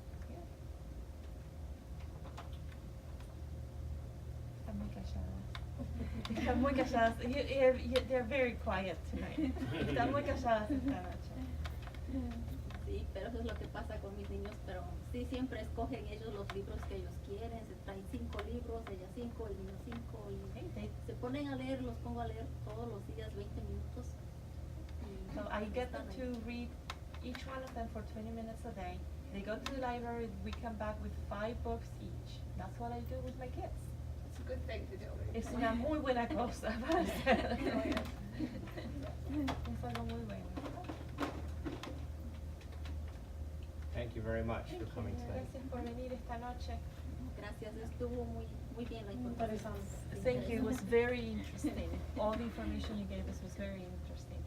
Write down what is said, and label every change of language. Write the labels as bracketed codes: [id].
[en] Yeah. [es] Están muy calladas. Están muy calladas. [en] They're very quiet tonight. [es] Están muy calladas esta noche. Sí, pero eso es lo que pasa con mis niños, pero sí, siempre escogen ellos los libros que ellos quieren, se traen 5 libros, ella 5, el niño 5, y se ponen a leer, los pongo a leer todos los días 20 minutos. y [en] So I get them [es] están ahí. [en] to read each one of them for 20 minutes a day. They go to the library, we come back with 5 books each. That's what I do with my kids. It's a good thing to do. [es] Es una muy buena cosa para hacer. Es algo muy bueno. [en] Thank you very much for coming tonight. [es] Gracias por venir esta noche. Gracias, estuvo muy bien la información. [en] Thank you, it was very interesting. All the information you gave us was very interesting.